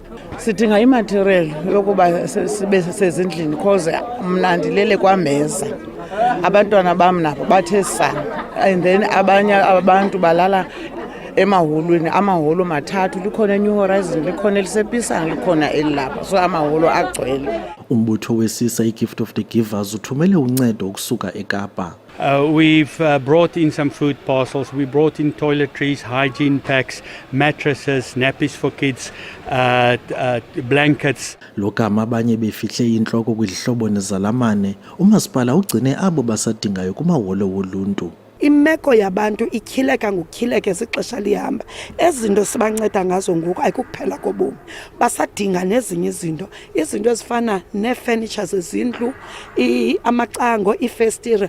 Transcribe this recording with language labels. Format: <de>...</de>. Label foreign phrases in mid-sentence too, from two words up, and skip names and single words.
<xh>Sidinga imaterial yokuba sibe sezindlini because mna ndilele kwameza. Abantwana bam nabo bathe sana</xh> <en>and then</en> <xh>abanye abantu balala emaholweni amaholo mathathu likhona eNew Horizon likhona elisePisang likhona elilapha so amaholo agcwele. Umbutho wesisa iGift of the Givers uthumele uncedo ukusuka eKapa.</xh> <en>We've brought in some food parcels. We brought in toiletries, hygiene packs, mattresses, nappies for kids, blankets.</en> <xh>Lokama abanye befihle intloko kwizihlobo nezalamane, umasipala ugcine abo basadingayo kumawolo woluntu. Imeko yabantu ikhileka ngokukhileka esixesha lihamba. Ezinto sibanceda ngazo ngoku ayikukuphela kobomi. Basadinga nezinye izinto ezifana neefurniture zezindlu, amacango, iifestire.</xh>